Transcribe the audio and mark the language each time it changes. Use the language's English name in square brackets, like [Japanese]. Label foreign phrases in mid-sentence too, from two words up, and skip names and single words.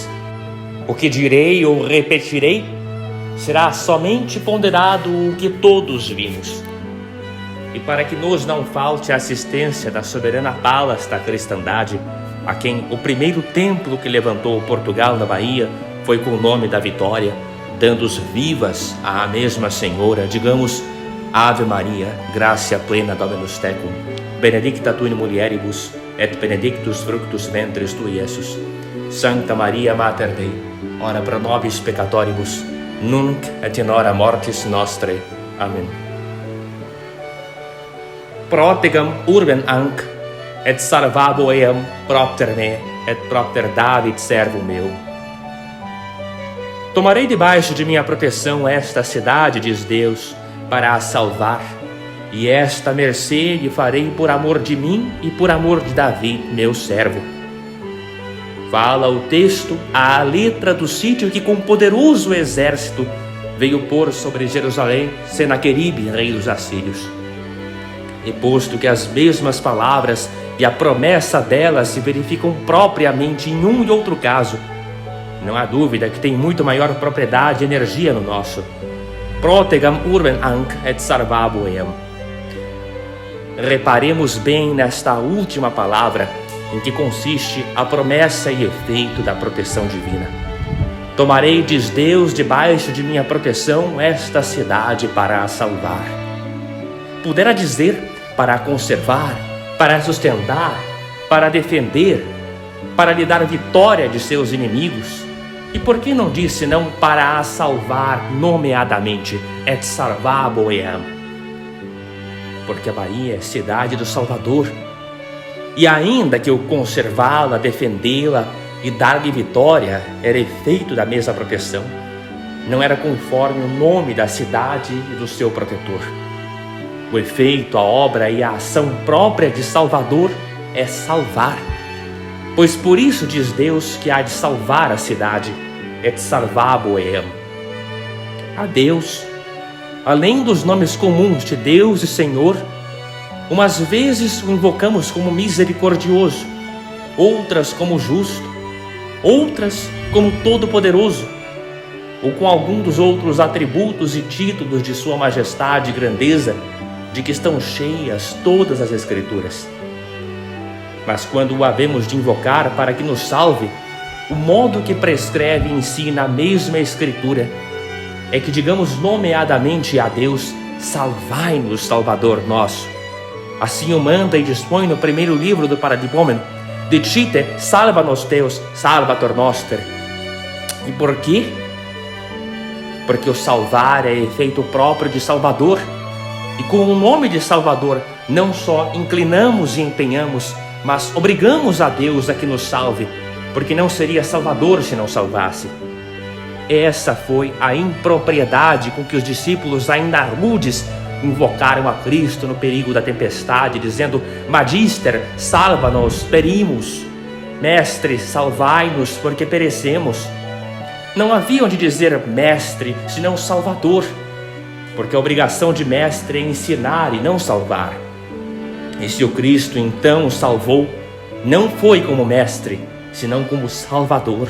[Portuguese] O que direi ou repetirei será somente ponderado o que todos vimos. E para que nos não falte a assistência da soberana Palas da cristandade, a quem o primeiro templo que levantou Portugal na Bahia foi com o nome da Vitória, dando-os vivas à mesma Senhora, digamos: [Latin] Ave Maria, gratia plena Dominus tecum, benedicta tu in mulieribus, et benedictus fructus ventris tui, Iesus. Sancta Maria Mater Dei, ora pro nobis peccatoribus, nunc et in hora mortis nostrae. Amen. Protegam urbem anc, et salvabo eam propter me, et propter David servo meu. [Portuguese] Tomarei debaixo de minha proteção esta cidade, diz Deus, para a salvar, e esta mercê lhe farei por amor de mim e por amor de Davi, meu servo. Fala o texto à letra do sítio que com poderoso exército veio pôr sobre Jerusalém Senaqueribe, rei dos assírios. E posto que as mesmas palavras e a promessa delas se verificam propriamente em um e outro caso, não há dúvida que tem muito maior propriedade e energia no nosso. [Latin] Protegam urbem anc et salvabo eam. [Portuguese] Reparemos bem nesta última palavra, em que consiste a promessa e efeito da proteção divina. Tomarei, diz Deus, debaixo de minha proteção esta cidade para a salvar. Pudera dizer para a conservar, para a sustentar, para a defender, para lhe dar vitória de seus inimigos. E por que não disse não para a salvar nomeadamente, [Latin] et salvabo eam? [Portuguese] Porque a Bahia é cidade do Salvador. E ainda que eu conservá-la, defendê-la e dar-lhe vitória era efeito da mesma proteção, não era conforme o nome da cidade e do seu protetor. O efeito, a obra e a ação própria de Salvador é salvar. Pois por isso diz Deus que há de salvar a cidade, [Latin] et salvabo eam. [Portuguese] A Deus, além dos nomes comuns de Deus e Senhor, umas vezes o invocamos como misericordioso, outras como justo, outras como todo-poderoso, ou com algum dos outros atributos e títulos de sua majestade e grandeza, de que estão cheias todas as Escrituras. Mas quando o havemos de invocar para que nos salve, o modo que prescreve e ensina a mesma Escritura é que digamos nomeadamente a Deus: salvai-nos, Salvador nosso. Assim o manda e dispõe no primeiro livro do Paradipômeno: [Latin] Dicite, salva nos Deus, salvator noster. [Portuguese] E por quê? Porque o salvar é efeito próprio de Salvador. E com o nome de Salvador, não só inclinamos e empenhamos, mas obrigamos a Deus a que nos salve, porque não seria Salvador se não salvasse. Essa foi a impropriedade com que os discípulos, ainda rudes, invocaram a Cristo no perigo da tempestade, dizendo: [Latin] Magister, salva-nos, perimos. [Portuguese] Mestre, salvai-nos, porque perecemos. Não haviam de dizer mestre, senão Salvador, porque a obrigação de mestre é ensinar e não salvar. E se o Cristo então o salvou, não foi como mestre, senão como Salvador.